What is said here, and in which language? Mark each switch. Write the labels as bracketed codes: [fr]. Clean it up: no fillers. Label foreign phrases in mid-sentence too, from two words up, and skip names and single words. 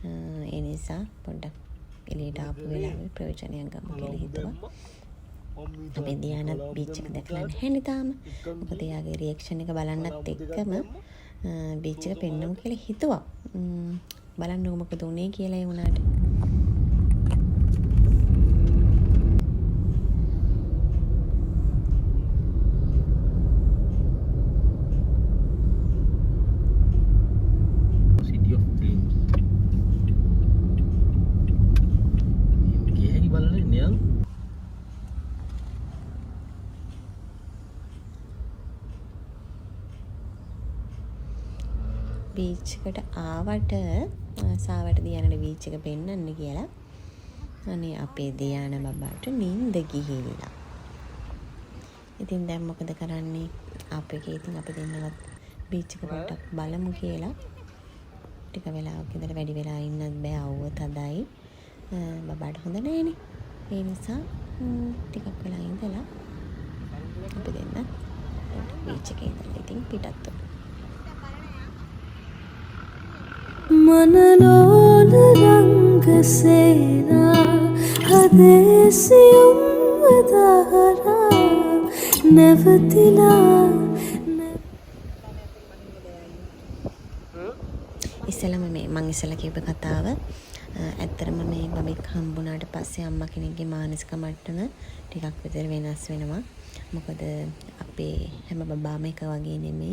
[si] ඒ නිසා පොඩ්ඩක් එළියට ආපු වෙලාවේ ප්‍රයෝජනයක් ගමු කියලා හිතුවා. අපේ දියානත් බීච් එක දැකලා නැහැ තාම. මොකද එයාගේ රියැක්ෂන් එක බලන්නත් එක්කම බීච් එක පෙන්නමු කියලා හිතුවා. බලන්නකො මොකද උනේ කියලා ඒ වුණාට. City of Dreams. Gihari balane niyang. බීච් එකට ආවට සාවට දියානට බීච් එක පෙන්නන්න කියලා අනේ අපේ දියාන බබාට නිින්ද ගිහිල්ලා. ඉතින් දැන් මොකද කරන්නේ? අපේ ඉතින් අපි දෙන්නවත් බීච් එක පොඩ්ඩක් බලමු කියලා. ටික වෙලාවක් ඉඳලා වැඩි වෙලා ඉන්නත් බෑ අවුව තදයි. බබාට හොඳ නෑනේ. ඒ නිසා ටිකක් වෙලා ඉඳලා අපි දෙන්න බීච් එකේ ඉඳලා ඉතින් පිටත් වුණා. मनलोल रंग सेना हदेसियम वदारा नवतिला ඉස්සෙල්ලාම මේ මං ඉස්සෙල්ලා කියපු කතාව ඇත්තටම මේ බබෙක් හම්බුණාට පස්සේ අම්මා කෙනෙක්ගේ මානසික මට්ටම ටිකක් විතර වෙනස් වෙනවා. මොකද අපේ හැම බබාම එක වගේ නෙමෙයි.